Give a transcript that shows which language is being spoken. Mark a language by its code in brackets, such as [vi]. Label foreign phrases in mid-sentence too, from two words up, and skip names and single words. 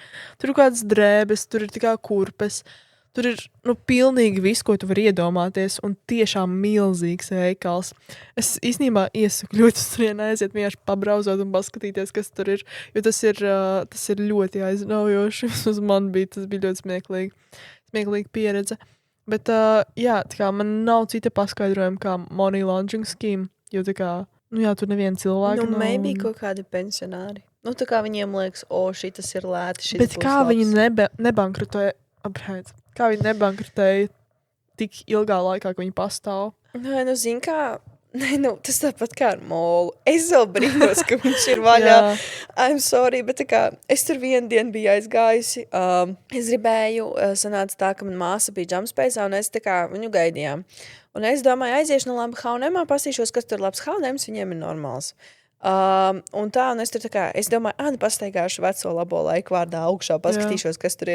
[lv] Tur ir kādas drēbes, tur ir tā kā kurpes, tur ir, pilnīgi viss, ko tu vari iedomāties, un tiešām milzīgs veikals. Es īstenībā iesaku ļoti uz turieni aiziet, vienkārši pabrauzot un paskatīties, kas tur ir, jo tas ir ļoti aizraujoši. Uz man tas bija ļoti smieklīga pieredze. Bet, jā, tā kā man nav cita paskaidrojuma kā [en] money laundering scheme, [lv] jo tā kā, tur neviena cilvēka nav. Maybe kaut kādi pensionāri. Tā kā viņiem liekas, šitas ir lēti, šitas bet kā viņi nebankrutēja, kā viņi nebankrutēja tik ilgā laikā, ka viņi pastāv? Nē, zin kā, tas tāpat kā ar molu. Es vēl brīnos, ka viņš ir vaļā. [en] I'm sorry, [lv] bet tā kā es tur vienu dienu biju aizgājusi. Es gribēju, sanāca tā, ka man māsa bija jumpspace'ā, un es tā kā viņu gaidījām. Un es domāju, aiziešu no labi H&M, pastīšos, kas tur labs H&M, viņiem ir normāls. Un es tur tā kā, es domāju, pastaigāšu veco labo laiku vārdā augšā, paskatīšos, kas tur ir.